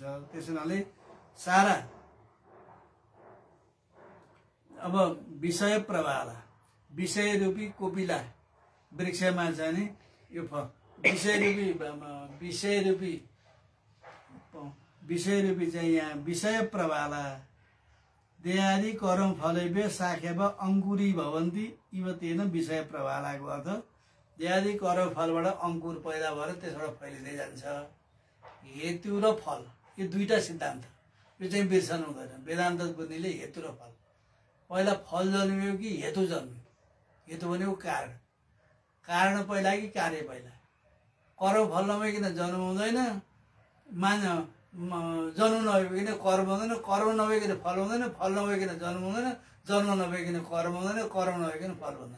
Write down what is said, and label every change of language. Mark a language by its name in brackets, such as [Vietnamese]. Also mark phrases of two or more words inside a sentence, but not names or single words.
[Nepali] त्यसो हुनाले सारा अब विषय प्रवाला, विषय रूपी कोपिला वृक्षमा चाहिँ नि यो विषय रूपी चाहिँ यहाँ विषय प्रवाला [Sanskrit] देहादि कर्म फलैभ्य शाखेव अङ्कुरी भवन्ति इव तेन [Nepali] विषय प्रवालाको अर्थ देहादि कर्म फलबाट अङ्कुर पैदा भएर त्यसबाट फैलिँदै जान्छ। हेतु र फल यो दुईटा सिद्धान्त, यो चाहिँ बिर्सनु हुँदैन। वेदान्त बुझ्नेले हेतु र फल, पहिला फल जन्मियो कि हेतु जन्मियो? हेतु भनेको कारण, कारण पहिला कि कार्य पहिला? कर्म फल नभइकन जन्म हुँदैन, जन्म नभइकन कर्म हुँदैन, कर्म नभइकन फल हुँदैन, फल नभइकन जन्म हुँदैन, जन्म नभइकन कर्म हुँदैन, कर्म नभइकन फल हुँदैन।